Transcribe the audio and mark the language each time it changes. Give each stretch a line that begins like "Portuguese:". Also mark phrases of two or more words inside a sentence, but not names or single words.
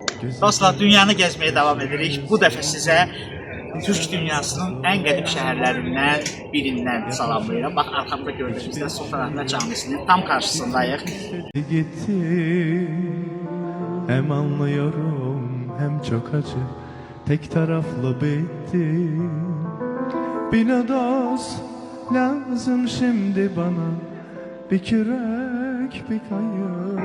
Azerbaijani: Dostlar, dünyanı
Turkish: gezmeye devam
Azerbaijani: edirik. Bu dəfə sizə Türk dünyasının ən qədim şəhərlərindən birindən salamlayıram. Bax, arxamda gördüyünüzdə Sultanahmet Camisinin tam karşısındayıq.
Turkish: Gitti, hem anlıyorum hem çok acı, tek taraflı bitti. Bir dost lazım şimdi bana, bir kürek bir kayık.